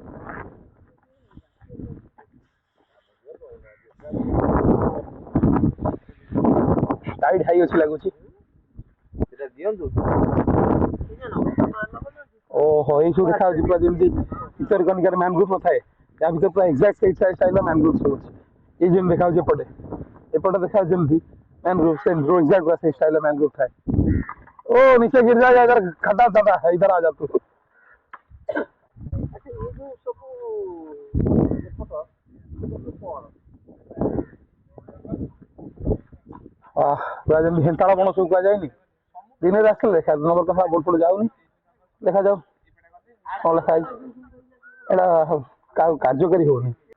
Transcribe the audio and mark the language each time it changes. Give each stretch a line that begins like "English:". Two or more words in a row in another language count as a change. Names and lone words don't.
Odia: ଟାଇଟ୍ ହାଇ ଅଛି ଲାଗୁଛି ଓହୋ ଏଇ ସବୁ ଦେଖାଯାଉଛି ପୁରା ଯେମିତି ଭିତରକନିକାର ମ୍ୟାନଗ୍ରୋଭ ନଥାଏ ତା ଭିତରେ ପୁରା ଏକ୍ଜାକ୍ଟ ସେଇ ଷ୍ଟାଇଲର ମ୍ୟାନଗ୍ରୋଭ ସବୁ ଅଛି ଏଇ ଯେମିତି ଦେଖାଯାଉଛି ଏପଟେ ଦେଖାଯାଉଛି ଯେମିତି ମ୍ୟାନଗ୍ରୋଭ ସେ
Hindi: एग्जैक्ट वैसे स्टाइल में मैंग्रोव था ओ नीचे गिर जाएगा इधर खड्डा दादा है इधर आ जा तू
Odia: ଯେମିତି ହେଣ୍ଟାଳ ବଣ ସବୁ କୁହାଯାଏନି ଦିନରେ ଆସିଲେ ଦେଖା ନମ୍ବର କଥା ବୋର୍ଡ ଫୋର୍ଡ ଯାଉନି ଦେଖାଯାଉ କ'ଣ ଲେଖା ହେଇଛି ଏଇଟା କାହାକୁ କାର୍ଯ୍ୟକାରୀ ହଉନି